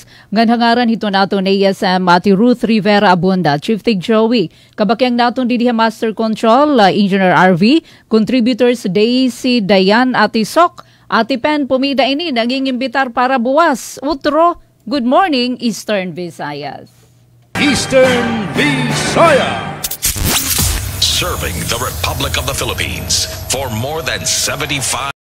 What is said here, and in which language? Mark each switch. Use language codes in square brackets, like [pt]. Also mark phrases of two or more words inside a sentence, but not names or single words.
[war] Ngan hangaran hito nato na ASM Ati Ruth Rivera Abunda, Chief Tig Joey, kabakyang naton didiha Master Control, Engineer RV, contributors Daisy Dayan, Ati Sok, Ati Pen Pumida ini naging imbitar para buwas. [en] Utro, Good Morning Eastern Visayas. Eastern Visayas. Serving the Republic of the Philippines for more than 75